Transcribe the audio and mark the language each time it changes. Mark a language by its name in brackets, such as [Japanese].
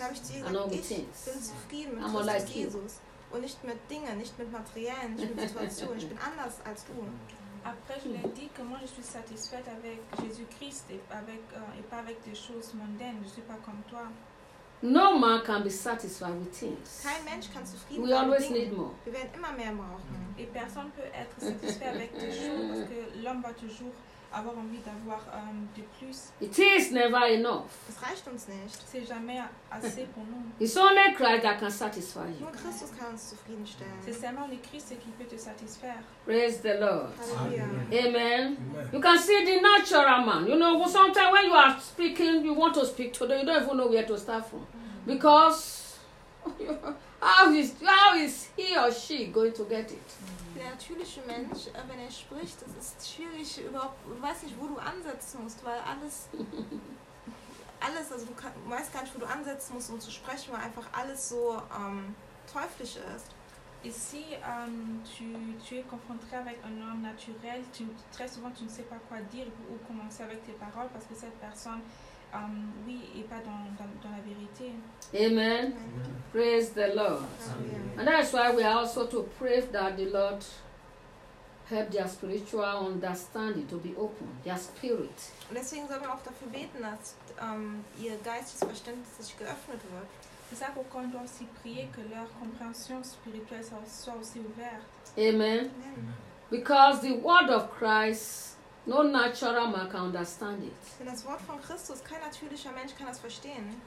[German] Dann habe ich dir gesagt, ich bin zufrieden mit Jesus. Und nicht mit Dingen, nicht mit Materiellen, nicht mit Situationen. Ich bin anders als du. [French] Après, je lui ai dit que moi, je suis satisfaite avec Jésus-Christ et pas avec des choses mondaines. Je ne suis pas comme toi. [English] No man can be satisfied with things. [German] Kein Mensch kann zufrieden sein. [English] We always need more. [German] Wir werden immer mehr brauchen. [French] Et personne ne peut être satisfait avec des choses parce que l'homme va toujours avoir envie d'avoir de plus. [English] It is never enough. [German] Es reicht uns nicht. [French] C'est jamais assez pour nous. [English] It's only Christ that can satisfy you. [German] Nur Christus kann uns zufriedenstellen. [French] C'est seulement le Christ qui peut te satisfaire. [English] Praise the Lord. Hallelujah. Amen. You can see the natural man. You know, sometimes when you are speaking, you want to speak to them, you don't even know where to start from. Because How is he or she going to get it? [German] Der natürliche Mensch, wenn er spricht, es ist schwierig überhaupt, du weißt nicht, wo du ansetzen musst, weil alles, also du weißt gar nicht, wo du ansetzen musst, um zu sprechen, weil einfach alles so teuflisch ist. [French] Ici, tu es confronté avec un homme naturel, très souvent tu ne sais pas quoi dire ou commencer avec tes paroles parce que cette personne, oui, n'est pas dans la vérité. [English] Amen. Praise the Lord. Amen. And that's why we are also to pray that the Lord help their spiritual understanding to be open, their spirit. [German] Und deswegen sollen wir auch dafür beten, dass ihr geistiges Verständnis sich geöffnet wird. [French] C'est ça qu'on doit aussi prier que leur compréhension spirituelle soit aussi ouverte. [English] Amen. Because the word of Christ, no natural man can understand it. [German] Denn das Wort von Christus, kein natürlicher Mensch kann das verstehen.